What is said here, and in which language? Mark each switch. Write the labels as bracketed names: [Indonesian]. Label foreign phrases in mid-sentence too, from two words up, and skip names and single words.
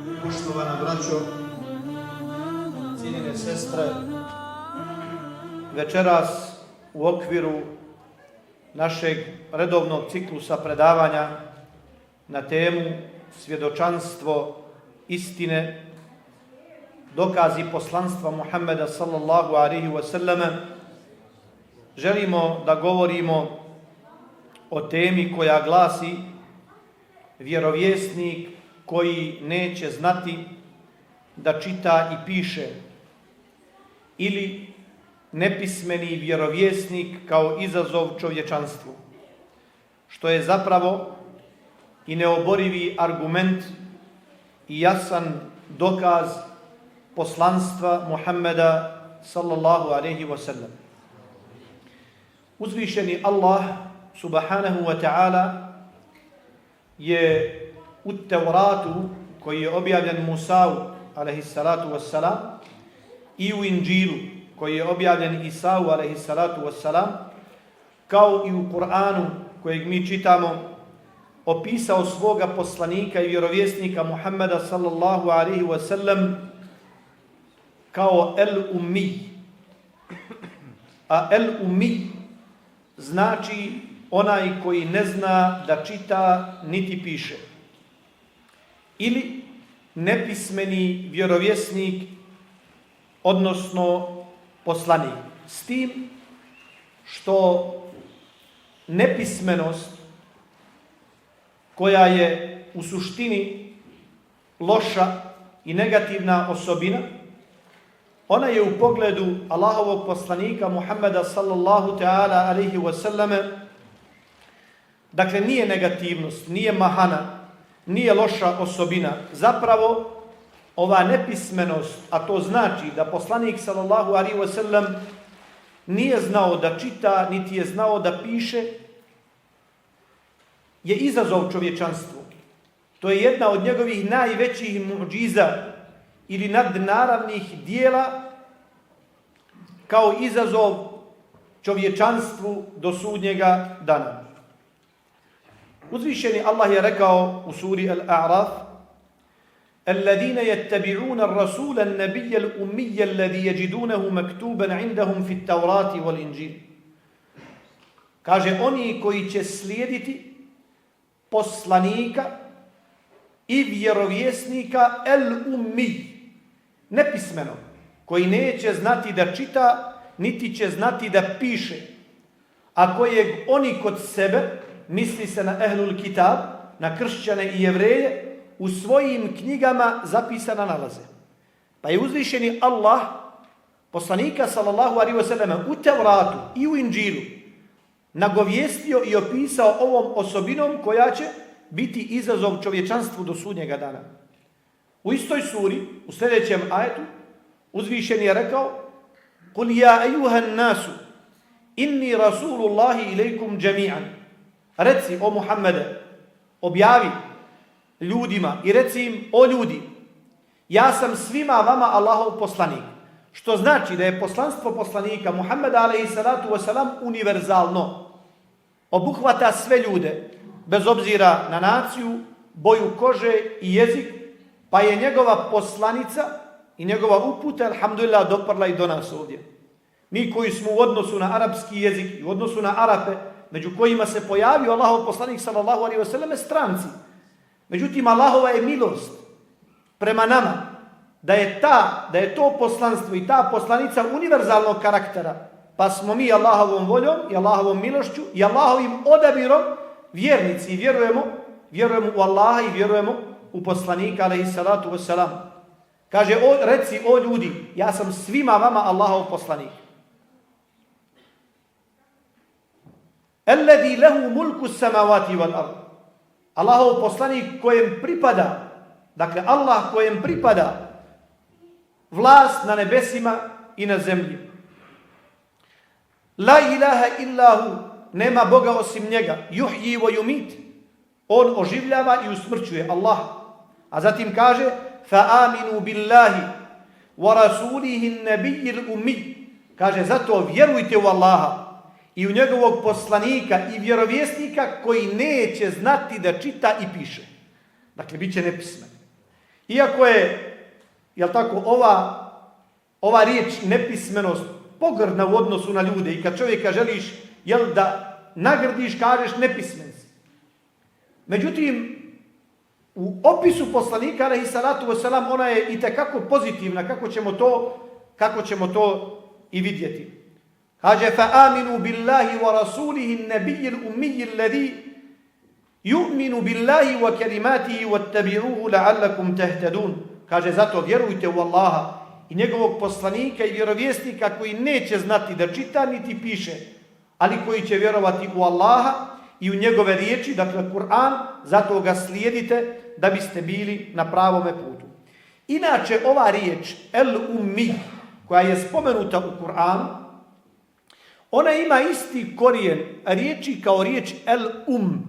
[Bosnian] Poštovana braćo, cijenjene sestre, večeras u okviru našeg redovnog ciklusa predavanja na temu svjedočanstvo istine, dokazi poslanstva Muhammeda [Arabic] صلى الله عليه وسلم, [Bosnian] želimo da govorimo o temi koja glasi vjerovjesnik koji neće znati da čita i piše, ili nepismeni vjerovjesnik kao izazov čovječanstvu, što je zapravo i neoborivi argument i jasan dokaz poslanstva Muhammeda [Arabic] صلى الله عليه وسلم. [Bosnian] Uzvišeni Allah [Arabic] سبحانه وتعالى [Bosnian] je u Tevratu, koji je objavljen Musa'u [Arabic] عليه الصلاة والسلام, [Bosnian] i u Inđilu, koji je objavljen Isa'u [Arabic] عليه الصلاة والسلام, [Bosnian] kao i u Kur'anu kojeg mi čitamo, opisao svoga poslanika i vjerovjesnika Muhammeda [Arabic] صلى الله عليه وسلم [Bosnian] kao el-ummi. A el-ummi znači onaj koji ne zna da čita niti piše, ili nepismeni vjerovjesnik, odnosno poslanik. S tim što nepismenost, koja je u suštini loša i negativna osobina, ona je u pogledu Allahovog poslanika Muhammeda [Arabic] صلى الله تعالى عليه وسلم, [Bosnian] dakle nije negativnost, nije mahana, nije loša osobina. Zapravo, ova nepismenost, a to znači da poslanik [Arabic] صلى الله عليه وسلم [Bosnian] nije znao da čita, niti je znao da piše, je izazov čovječanstvu. To je jedna od njegovih najvećih muđiza ili nadnaravnih dijela, kao izazov čovječanstvu do sudnjega dana. Uzvišeni Allah je rekao u suri Al-A'raf: [Arabic] الذين يتبعون الرسول النبي الأمي الذي يجدونه مكتوبا عندهم في التوراة والإنجيل. [Bosnian] Kaže, oni koji će slijediti poslanika i vjerovjesnika el-ummi, nepismeno, koji neće znati da čita, niti će znati da piše, a kojeg oni kod sebe, misli se na [Arabic] أهل الكتاب, [Bosnian] na kršćane i jevreje, u svojim knjigama zapisana nalaze. Pa je uzvišeni Allah poslanika [Arabic] صلى الله عليه وسلم [Bosnian] u Tevratu i u Inđilu nagovijestio i opisao ovom osobinom koja će biti izazov čovječanstvu do sudnjega dana. U istoj suri, u sljedećem ajetu, uzvišeni je rekao: [Arabic] قُلْ يَا أَيُّهَا النَّاسُ إِنِّي رَسُولُ اللَّهِ إِلَيْكُمْ جَمِيعًا. [Bosnian] Reci, o Muhammede, objavi ljudima i reci im: o ljudi, ja sam svima vama Allahov poslanik. Što znači da je poslanstvo poslanika Muhammeda [Arabic] عليه الصلاة والسلام [Bosnian] univerzalno. Obuhvata sve ljude, bez obzira na naciju, boju kože i jezik, pa je njegova poslanica i njegova uputa, alhamdulillah, doprla i do nas ovdje. Mi koji smo u odnosu na arapski jezik i u odnosu na Arape, među kojima se pojavio Allahov poslanik [Arabic] صلى الله عليه وسلم, [Bosnian] stranci. Međutim, Allahova je milost prema nama da je to poslanstvo i ta poslanica univerzalnog karaktera, pa smo mi Allahovom voljom i Allahovom milošću i Allahovim odabirom vjernici i vjerujemo u Allaha i vjerujemo u poslanika [Arabic] عليه الصلاة والسلام. [Bosnian] Kaže, reci, o ljudi, ja sam svima vama Allahov poslanik. [Arabic] الذي له ملك السماوات والأرض. [Bosnian] Allahov poslanik kojem pripada, dakle Allah kojem pripada vlast na nebesima i na zemlji. [Arabic] لا إله إلا هو, [Bosnian] nema Boga osim njega. [Arabic] يحيي ويميت, [Bosnian] on oživljava i usmrćuje, Allah. A zatim kaže: [Arabic] فآمنوا بالله ورسوله النبي الأمي. [Bosnian] Kaže, zato vjerujte u Allaha i u njegovog poslanika i vjerovjesnika koji neće znati da čita i piše. Dakle, bit će nepismen. Iako je, jel tako, ova riječ nepismenost pogrdna u odnosu na ljude i kad čovjeka želiš, jel da nagrdiš, kažeš nepismen si. Međutim, u opisu poslanika [Arabic] عليه الصلاة والسلام [Bosnian] ona je itekako pozitivna, kako ćemo to i vidjeti. [Arabic] Kaže فآمنوا بالله ورسوله النبي الأمي الذي يؤمن بالله وكلماته واتبعوه لعلكم تهتدون. [Bosnian] Kaže zato vjerujte u Allaha i njegovog poslanika i vjerovjesnika koji neće znati da čita niti piše, ali koji će vjerovati u Allaha i u njegove riječi, dakle Kur'an, zato ga slijedite da biste bili na pravome putu. Inače, ova riječ el-ummi, koja je spomenuta u Kur'anu, ona ima isti korijen riječi kao riječ el-um.